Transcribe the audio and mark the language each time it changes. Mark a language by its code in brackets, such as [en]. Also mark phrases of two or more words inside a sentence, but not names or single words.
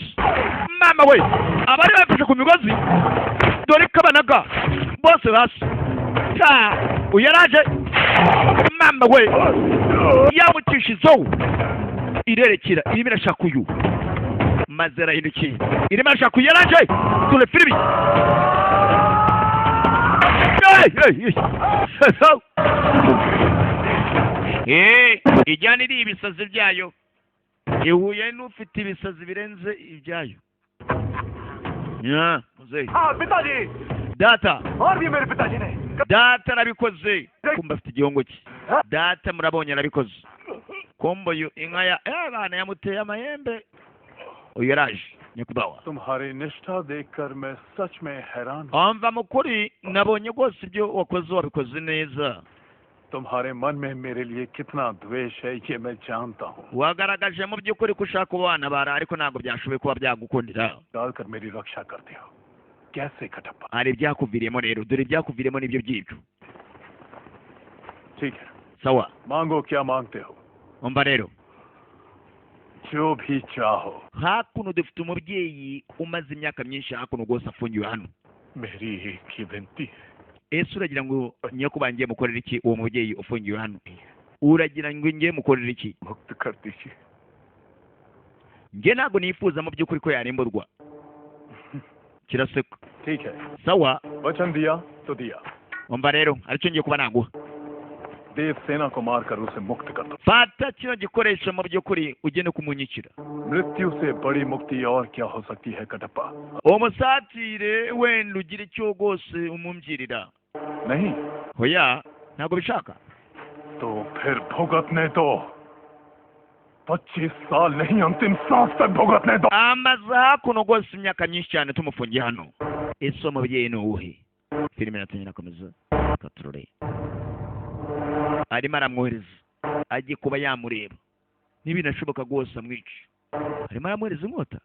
[rw] mama we abari bafashe ku migozi dore kabanaga bose hasi uyaraje mama we yamukishizo irerekera irimo irashaka uyu maze arahindukiye irimo irashaka uyaraje dore filimi ijyana iri ibisazi byayo ihuye n'ufite ibisazi birenze ibyayo muzeyi [hi] पिताजी [rw] data [hi] और भी मेरे पिताजी ने [rw] data arabikoze kumba afite igihongo cye data murabonye arabikoze kombo inka ya abana yamuteye amahembe uyu yaraje nyakubahwa [hi] तुम्हारी निष्ठा देखकर मैं सच में हैरान हूँ [rw] amva mukuri nabonye rwose ibyo wakoze wabikoze neza [hi] तुम्हारे मन में मेरे लिए कितना द्वेष है ये मैं जानता हूँ [rw] wagaragaje mu by'ukuri ko ushaka abana bara ariko ntabwo byashoboye kuba byagukundira [hi] डालकर मेरी रक्षा करते हो कैसे कटप्पा? [rw] hari ibyakuviriyemo rero, dore ibyakuviriyemo nibyo byibyo. [hi] ठीक है, [rw] Sawa, [hi] मांगो क्या मांगते हो, [rw] umva rero, [hi] जो भी चाहो. [rw] hakuno dufite umubyeyi umaze imyaka myinshi hakuno rwose afungiwe hano. [hi] मेरी एक ही विनती है. [rw] Ese uragira ngo nyakuba ngiye mukorera iki uwo mubyeyi ufungiwe hano? Uragira ngo ngiye mukorera iki? [hi] मुक्त कर दीजिए. [rw] Nge ntabwo nifuza mu by'ukuri ko yarimburwa. Kiraseka. [hi] ठीक है, [rw] Sawa, [hi] वचन दिया तो दिया. [rw] umva rero, aricyo ngiye kuba naguha. [hi] देव सेना को मारकर उसे मुक्त कर दो. [rw] Fata kino gikoresho mu by'ukuri ugende kumunyikira. [hi] मृत्यु से बड़ी मुक्ति और क्या हो सकती है कटप्पा? [rw] Umusatire wenda ugira icyo rwose umumbyirira. [hi] नहीं [rw] Hoya, ntabwo bishaka. [hi] तो फिर भुगतने दो. 25 साल नहीं, अंतिम सांस तक भुगतने दो. [rw] Amaze hakuno rwose imyaka myinshi cyane tumufungiye hano. Ese umubyeyi ni uwuhe? Filime iratangira komeza. Katurore. Arimo aramwohereza. Agiye kuba yamureba. Ntibinashoboka rwose amwica. Arimo aramwohereza inkota.